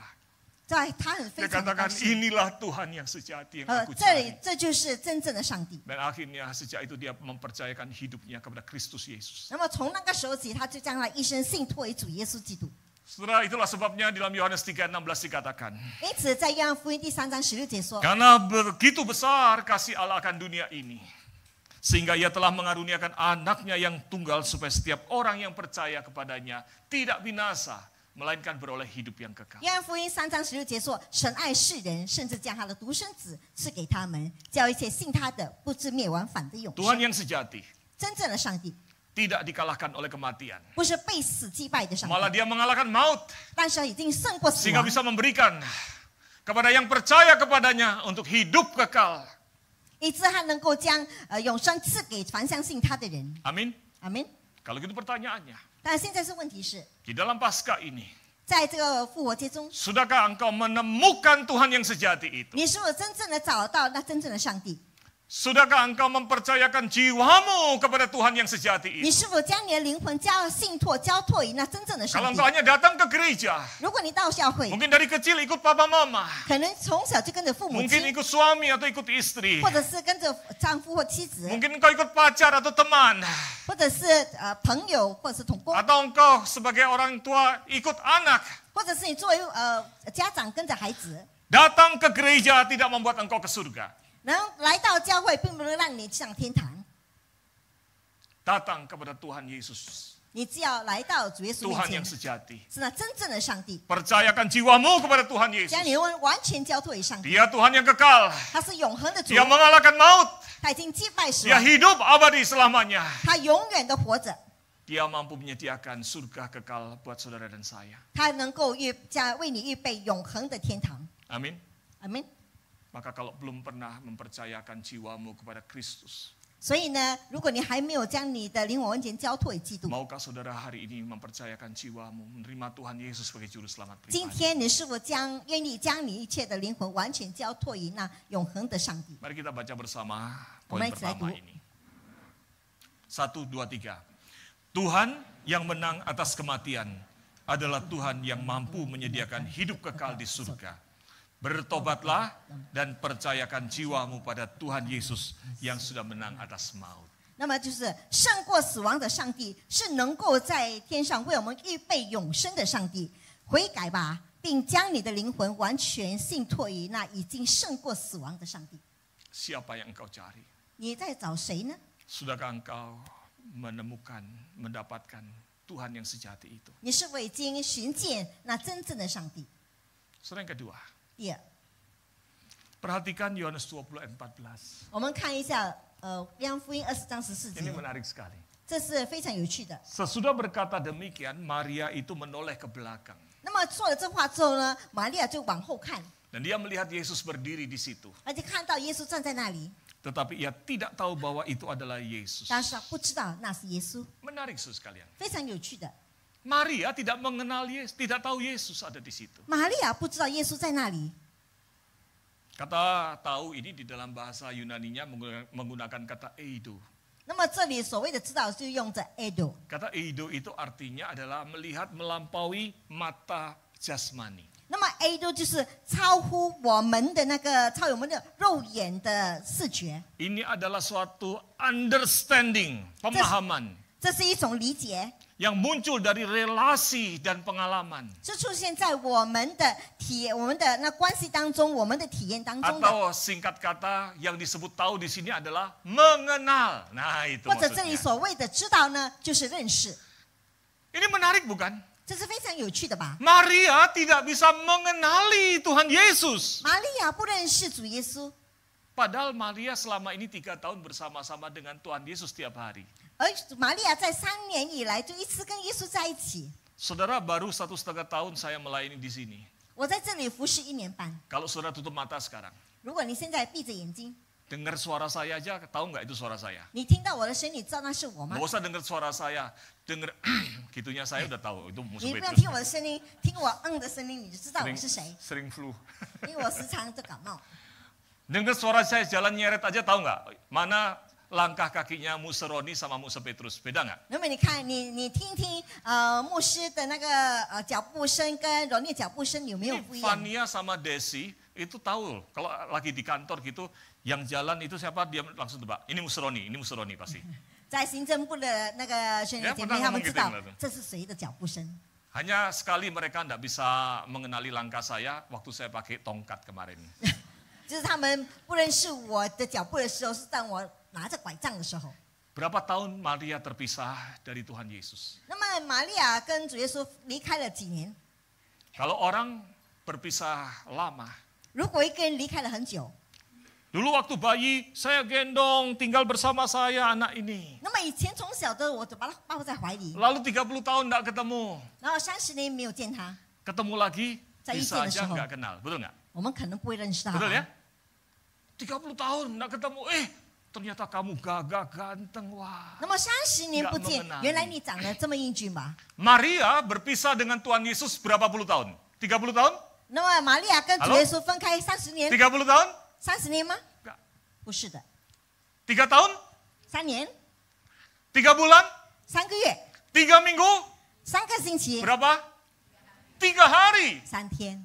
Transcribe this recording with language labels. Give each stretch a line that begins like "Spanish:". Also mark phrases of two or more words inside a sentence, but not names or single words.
Chinese: 在他很
Indonesian: Dia
Chinese: 非常的高
Indonesian: katakan
Chinese: 兴。
Indonesian: inilah Tuhan yang sejati yang aku
Chinese: 这里
Indonesian: cari.
Chinese: 这就是真正的上帝。
Indonesian: Dan akhirnya sejak itu dia mempercayakan hidupnya kepada Kristus Yesus.
Chinese: 那么从那个时候起，他就将他一生信托为主耶稣基督。
Indonesian: Saudara, itulah sebabnya dalam Yohanes 3:16 dikatakan.
Chinese: 因此，在约翰福音第3章16节说，
Indonesian: Karena begitu besar kasih Allah akan dunia ini. Sehingga ia telah mengaruniakan anaknya yang tunggal supaya setiap orang yang percaya kepadanya tidak binasa, melainkan beroleh hidup yang kekal.
Chinese: 约翰福音3章16节说，神爱世人，甚至将他的独生子赐给他们，叫一切信他的不至灭亡，反得永
Indonesian: Tuhan
Chinese: 生。
Indonesian: yang sejati
Chinese: 真正的上帝
Indonesian: tidak dikalahkan oleh kematian.
Chinese: 不是被死击败的上
Indonesian: Malah
Chinese: 帝，
Indonesian: dia mengalahkan maut
Chinese: 但是已经胜过死
Indonesian: sehingga
Chinese: 亡，
Indonesian: bisa memberikan kepada yang percaya kepadanya untuk hidup kekal.
Chinese: 以致他能够将永生赐给凡相信他的人。
Indonesian: Amin.
Chinese: 阿门。
Indonesian: Kalau gitu pertanyaannya,
Chinese: 但现在是问题是，
Indonesian: di dalam Paskah ini,
Chinese: 在这个复活节中，
Indonesian: sudahkah engkau menemukan Tuhan yang sejati itu?
Chinese: 你是否真正的找到那真正的上帝？
Indonesian: Sudahkah engkau mempercayakan jiwamu kepada Tuhan yang sejati
Chinese: 你
Indonesian: itu?
Chinese: 是否将你的灵魂信托交托于那真正的
Indonesian: Kalau
Chinese: 上帝
Indonesian: engkau？hanya datang ke gereja,
Chinese: 如果你到教会，
Indonesian: mungkin dari kecil ikut papa mama,
Chinese: 可能从小就跟着父母
Indonesian: mungkin
Chinese: 亲，
Indonesian: ikut suami atau ikut istri,
Chinese: 或者是跟着丈夫或妻子，
Indonesian: mungkin engkau ikut pacar atau teman,
Chinese: 或者是朋友，或者是同工，
Indonesian: atau engkau sebagai orang tua ikut anak.
Chinese: 或者是你作为家长跟着孩子，
Indonesian: Datang ke gereja tidak membuat engkau ke surga.
Chinese: 然后来到教会，并不能让你上天堂。
Indonesian: Datang kepada Tuhan Yesus,
Chinese: 你只要来到主耶稣
Indonesian: Tuhan
Chinese: 面
Indonesian: yang
Chinese: 前，
Indonesian: sejati.
Chinese: 是那真正的上帝，
Indonesian: Percayakan jiwamu kepada Tuhan
Chinese: 将
Indonesian: Yesus.
Chinese: 你的完全交托于上帝。
Indonesian: Dia Tuhan yang kekal.
Chinese: 他是永恒的主，
Indonesian: Dia mengalahkan maut.
Chinese: 他已经击败死
Indonesian: Dia
Chinese: 亡，
Indonesian: hidup abadi selamanya.
Chinese: 他永远的活着，
Indonesian: Dia mampu menyediakan surga kekal buat saudara dan saya.
Chinese: 他能够为你预备永恒的天堂。
Indonesian: Amin.
Chinese: 阿门。
Indonesian: Maka kalau belum pernah mempercayakan jiwamu kepada Kristus,
Chinese: 所以呢，如果你还没有将你的灵魂完全交托给基督，
Indonesian: Maukah saudara hari ini mempercayakan jiwamu menerima Tuhan Yesus sebagai juru selamat
Chinese: 今
Indonesian: pribadi?
Chinese: 天你是否愿意将你一切的灵魂完全交托于那永恒的上帝？
Indonesian: Mari kita baca bersama poin Mari kita pertama dulu. ini. 1, 2, 3. Tuhan yang menang atas kematian adalah Tuhan yang mampu menyediakan hidup kekal di surga. Bertobatlah dan percayakan jiwamu pada Tuhan Yesus yang sudah menang atas maut.
Chinese: 那么就是胜过死亡的上帝，是能够在天上为我们预备永生的上帝。悔改吧，并将你的灵魂完全信托于那已经胜过死亡的上帝。
Indonesian: Siapa yang engkau cari?
Chinese: 你在找谁呢？
Indonesian: Sudahkah engkau menemukan, mendapatkan Tuhan yang sejati itu?
Chinese: 你是否已经寻见那真正的上帝？
Indonesian: Saudara yang kedua,
Chinese: 第二，
Indonesian: perhatikan Yohanes 20 ayat 14.
Chinese: 我们看一下约翰福音20章14
Indonesian: Ini
Chinese: 节，
Indonesian: menarik sekali.
Chinese: 这是非常有趣的。
Indonesian: Sesudah berkata demikian, Maria itu menoleh ke belakang.
Chinese: 那么说了这话之后呢，玛利亚就往后看，
Indonesian: Dan dia melihat Yesus berdiri di situ.
Chinese: 而且看到耶稣站在那里，
Indonesian: Tetapi ia tidak tahu bahwa itu adalah Yesus.
Chinese: 但是他不知道那是耶稣，
Indonesian: Menarik sekalian.
Chinese: 非常有趣的。
Indonesian: Maria tidak mengenal Yesus, tidak tahu Yesus ada di situ.
Chinese: 玛利亚不知道耶稣在那里。
Indonesian: Kata tahu ini di dalam bahasa Yunaninya menggunakan kata eido.
Chinese: 那么这里所谓的知道就用着 edo，
Indonesian: Kata eido itu artinya adalah melihat melampaui mata jasmani.
Chinese: 那么 edo 就是超乎我们的超我们的肉眼的视觉，
Indonesian: Ini adalah suatu understanding, pemahaman
Chinese: 这是一种理解，
Indonesian: yang muncul dari relasi dan pengalaman.
Chinese: 是出现在我们的我们的那关系当中，我们的体验当中的，
Indonesian: Atau singkat kata yang disebut tahu di sini adalah mengenal. Nah, itu
Chinese: 或者这里
Indonesian: maksudnya.
Chinese: 所谓的知道呢，就是认识，
Indonesian: Ini menarik bukan?
Chinese: 这是非常有趣的吧？
Indonesian: Maria tidak bisa mengenali Tuhan Yesus.
Chinese: 玛利亚不认识主耶稣，
Indonesian: Padahal Maria selama ini 3 tahun bersama-sama dengan Tuhan Yesus tiap hari.
Chinese: 而玛利亚在3年以来就一直跟耶稣在一起。
Indonesian: Saudara, baru 1,5 tahun saya melayani di sini.
Chinese: 我在这里服侍1年半，
Indonesian: Kalau saudara tutup mata sekarang,
Chinese: 如果你现在闭着眼睛，
Indonesian: dengar suara saya aja, tahu nggak itu suara saya?
Chinese: 你听到我的声音，你知道那是我吗
Indonesian: Nggak？usah dengar suara saya, dengar gitunya saya udah tahu itu musuh
Chinese: 你不用
Indonesian: Petrus.
Chinese: 听我的声音，听我的声音，你就知道我是谁。
Indonesian: Sering flu.
Chinese: 因为我时常就感冒。
Indonesian: Dengar suara saya jalan nyeret aja tahu nggak? Mana langkah kakinya Museroni sama Musa Petrus, beda nggak?
Chinese: 那么你看，你听听，牧师的那个脚步声跟柔聂脚步声有没有
Indonesian: Ini
Chinese: 不一样？
Indonesian: Fania sama Desi itu tahu kalau lagi di kantor gitu yang jalan itu siapa dia langsung tebak ini Museroni pasti.
Chinese: 在行政部的那个兄弟姐妹，他们知道这是谁的脚步声。
Indonesian: Hanya sekali mereka tidak bisa mengenali langkah saya waktu saya pakai tongkat kemarin.
Chinese: 就是他们不认识我的脚步的时候，是当我拿着拐杖的时候。
Indonesian: Berapa tahun Maria terpisah dari Tuhan Yesus?
Chinese: 那么玛利亚跟主耶稣离开了几年？
Indonesian: Kalau orang berpisah lama,
Chinese: 如果一个人离开了很久，
Indonesian: dulu waktu bayi saya gendong tinggal bersama saya anak ini.
Chinese: 那么以前从小的我就把他抱在怀里，
Indonesian: Lalu 30 tahun tidak ketemu,
Chinese: 然后30年没有见他，
Indonesian: ketemu lagi
Chinese: 在遇
Indonesian: bisa
Chinese: 见的时
Indonesian: aja
Chinese: 候，
Indonesian: nggak kenal, betul nggak?
Chinese: 我们可能不会认识他。
Indonesian: Betul ya? 30 tahun tidak ketemu, ternyata kamu gagah ganteng, wah.
Chinese: 那么30年不见
Indonesian: Nggak mengenali，
Chinese: 原来你长得这么英俊吧？
Indonesian: Maria berpisah dengan Tuhan Yesus berapa puluh tahun? 30 tahun?
Chinese: 那么玛利亚跟主耶稣分开30年，
Indonesian: 30 tahun?
Chinese: 30年吗？
Indonesian: Enggak.
Chinese: 不是的，
Indonesian: 3 tahun?
Chinese: 3年、
Indonesian: 3 bulan?
Chinese: 3个月、
Indonesian: 3 minggu?
Chinese: 3个星期、
Indonesian: Berapa? 3 hari.
Chinese: 3天。